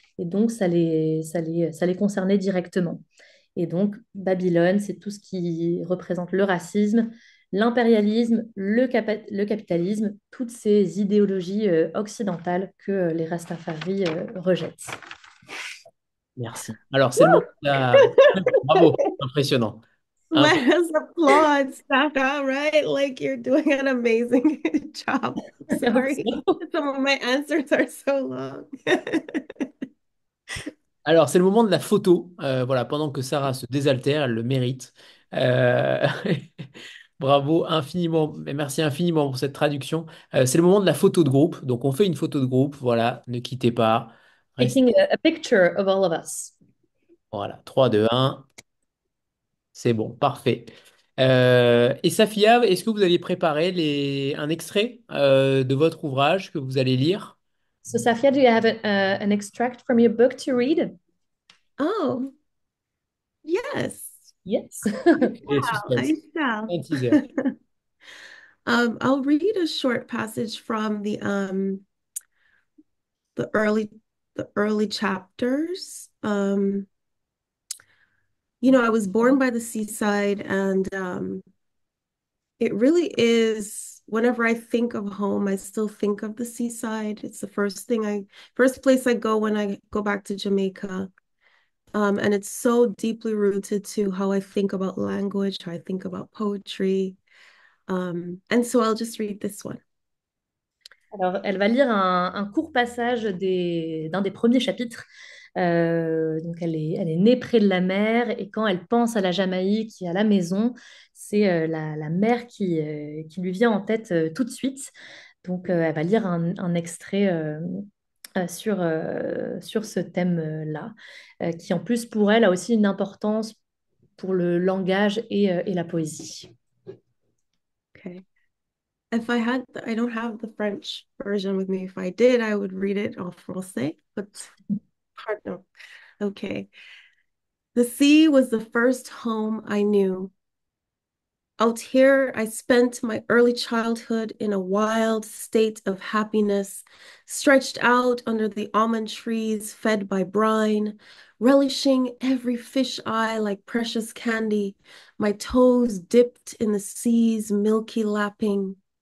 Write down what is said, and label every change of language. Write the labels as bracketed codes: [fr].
[fr] Et donc, ça les concernait directement. Et donc, Babylone, c'est tout ce qui représente le racisme, l'impérialisme, le capitalisme, toutes ces idéologies occidentales que les Rastafari rejettent. Merci. Alors, c'est le moment de la... Bravo, impressionnant. [en] Let us applaud, Sara, right? Like you're doing an amazing job. Sorry, some of my answers are so long. [fr] Alors, c'est le moment de la photo. Voilà, pendant que Sarah se désaltère, elle le mérite. Euh, Bravo infiniment, merci infiniment pour cette traduction. C'est le moment de la photo de groupe. Donc, on fait une photo de groupe. Voilà, ne quittez pas. Restez. [en] Taking a picture of all of us. [fr] Voilà, 3, 2, 1. C'est bon, parfait. Et Safiya, est-ce que vous avez préparé un extrait de votre ouvrage que vous allez lire? [en] So, Safia, do you have an extract from your book to read? Oh, yes. Yes. [fr] Et [en] I [fr] suspense. [en] shall. [fr] Un teaser. [en] I'll read a short passage from the early the early chapters. You know, I was born by the seaside, and it really is, whenever I think of home, I still think of the seaside. It's the first place I go when I go back to Jamaica. And it's so deeply rooted to how I think about language, how I think about poetry. And so I'll just read this one. [fr] Alors, elle va lire un court passage d'un des premiers chapitres. Donc, elle est née près de la mer et quand elle pense à la Jamaïque et à la maison, c'est la mer qui lui vient en tête tout de suite. Donc, elle va lire un extrait sur ce thème-là, qui en plus pour elle a aussi une importance pour le langage et la poésie. [en] Okay. I don't have the French version with me. If I did, I would read it [fr] en français, [en] but pardon. Okay. The sea was the first home I knew. Out here, I spent my early childhood in a wild state of happiness, stretched out under the almond trees, fed by brine, relishing every fish eye like precious candy, my toes dipped in the sea's milky lapping.